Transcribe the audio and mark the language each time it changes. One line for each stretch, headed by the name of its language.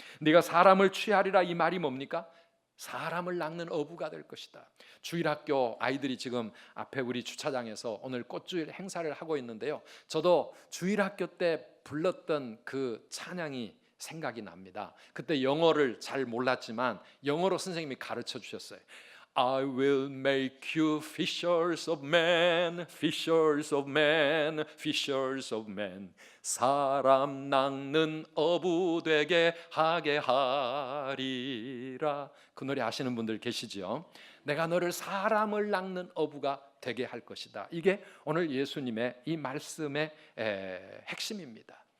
Korean: 네가 사람을 취하리라, 이 말이 뭡니까? 사람을 낚는 어부가 될 것이다. 주일학교 아이들이 지금 앞에 우리 주차장에서 오늘 꽃주일 행사를 하고 있는데요, 저도 주일학교 때 불렀던 그 찬양이 생각이 납니다. 그때 영어를 잘 몰랐지만 영어로 선생님이 가르쳐 주셨어요.
English: I will make you fishers of men, fishers of men, fishers of men.
Korean: 사람 낚는 어부 되게 하게 하리라. 그 노래 아시는 분들 계시죠? 내가 너를 사람을 낚는 어부가 되게 할 것이다. 이게 오늘 예수님의 이 말씀의 핵심입니다.